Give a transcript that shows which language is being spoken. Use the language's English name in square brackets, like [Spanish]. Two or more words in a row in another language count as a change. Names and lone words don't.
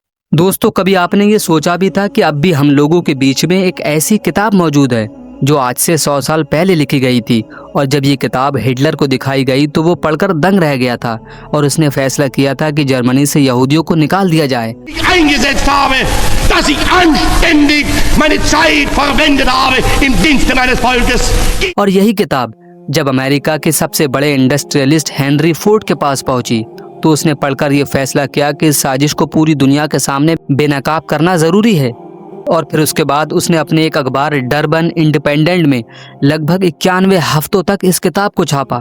[Hindi] दोस्तों, कभी आपने ये सोचा भी था कि अब भी हम लोगों के बीच में एक ऐसी किताब मौजूद है जो आज से 100 साल पहले लिखी गई थी। और जब ये किताब हिटलर को दिखाई गई तो वो पढ़कर दंग रह गया था और उसने फैसला किया था कि जर्मनी से यहूदियों को निकाल दिया जाए। [German] eingesetzt habe, dass ich anständig meine Zeit verwendet habe im Dienste meines Volkes. [Hindi] और यही किताब जब अमेरिका के सबसे बड़े इंडस्ट्रियलिस्ट हेनरी फोर्ड के पास पहुंची तो उसने पढ़कर यह फैसला किया कि इस साजिश को पूरी दुनिया के सामने बेनकाब करना जरूरी है। और फिर उसके बाद उसने अपने एक अखबार डरबन इंडिपेंडेंट में लगभग 91 हफ्तों तक इस किताब को छापा।